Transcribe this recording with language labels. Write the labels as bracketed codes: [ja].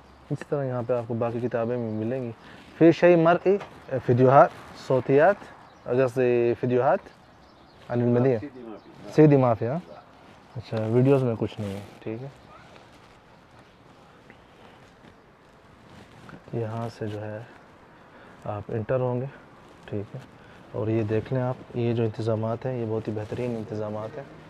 [ur] اسی طرح یہاں پہ آپ کو باقی کتابیں بھی ملیں گی. [ar] في شيء مرئي، فيديوهات صوتيات، قصدي فيديوهات عن المدينة. سيدي ما في. [ur] ها اچھا ویڈیوز میں کچھ نہیں ہے. ٹھیک ہے. یہاں سے جو ہے آپ انٹر ہوں گے. ٹھیک ہے. اور یہ دیکھ لیں آپ، یہ جو انتظامات ہیں یہ بہت ہی بہترین انتظامات ہیں.